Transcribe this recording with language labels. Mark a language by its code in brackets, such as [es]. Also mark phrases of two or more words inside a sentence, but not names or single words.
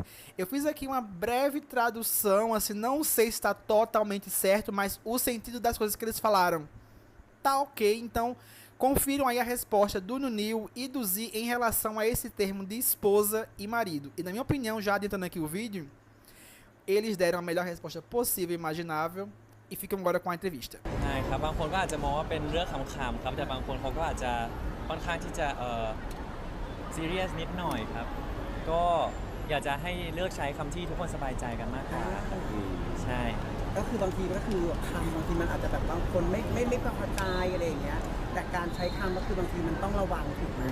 [pt] Eu fiz aqui uma breve tradução, assim, não sei se está totalmente certo, mas o sentido das coisas que eles falaram tá ok, então confiram aí a resposta do Nunil e do Zee em relação a esse termo de esposa e marido. E na minha opinião, já adiantando aqui o vídeo, eles deram a melhor resposta possível e imaginável e ficam agora com a entrevista. [th] ครับบางคนก็อาจจะมองว่าเป็นเรื่องขำๆครับแต่บางคนเขาก็อาจจะค่อนข้างที่จะซีเรียสนิดหน่อยครับก็อยากจะให้เลือกใช้คำที่ทุกคนสบายใจกันมากกว่าใช่ ก็คือบางทีก็คือคำบางทีมันอาจจะแบบบางคนไม่พอใจอะไรอย่างเงี้ยแต่การใช้คำก็คือบางทีมันต้องระวังถูกไหม